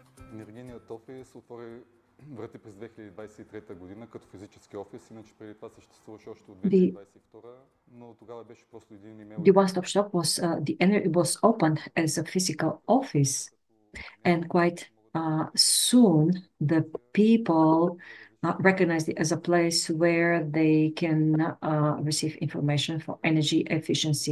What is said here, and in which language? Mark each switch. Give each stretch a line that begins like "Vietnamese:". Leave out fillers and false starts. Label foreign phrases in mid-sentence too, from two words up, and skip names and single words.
Bulgarian: Енергийният офис отвори врати през 2023 година като физически офис, иначе преди това съществуваше още от 2022, но тогава беше просто един имейл.
English: The one-stop shop was opened as a physical office, and quite soon the people recognized it as a place where they can receive information for energy efficiency.